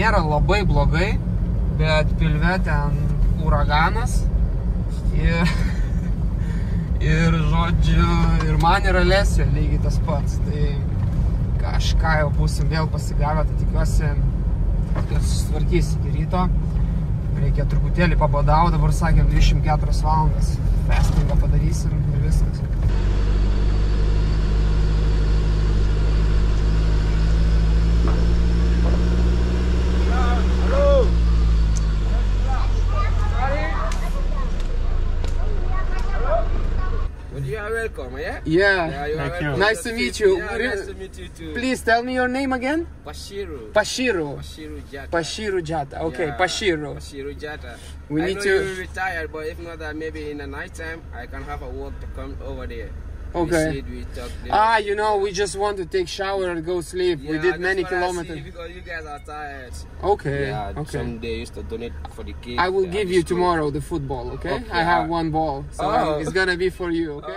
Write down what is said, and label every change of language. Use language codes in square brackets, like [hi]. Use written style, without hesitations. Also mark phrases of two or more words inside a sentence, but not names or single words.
[lt] Nėra labai blogai, bet pilve ten uraganas ir žodžiu, ir man ir Alesio lygiai tas pats, tai kažką jau būsim vėl pasigavę, tai tikiuosi, kad susitvarkys iki ryto. Reikia truputėlį pabadauti, dabar sakėm 24 valandas, fastingą padarysim ir viskas. [en] You are welcome, yeah? Yeah, you are Thank you. welcome. nice to meet you. Yeah, nice to meet you too. Please tell me your name again. Pashiru. Pashiru. Jata. Pashiru Jata. Okay, Yeah, Pashiru. Pashiru Jata. We I need know to- you're retired, but if not that, maybe in the night time, I can have a walk to come over there. Okay. We sit, we talk there. You know, we just want to take shower and go sleep. We Yeah, did that's many what I see, kilometers. because you guys are tired. Okay, Yeah, okay. someday used to donate for the kids. I will at give the you school. tomorrow the football, okay? Okay, I have one ball, so Oh. it's gonna be for you, okay?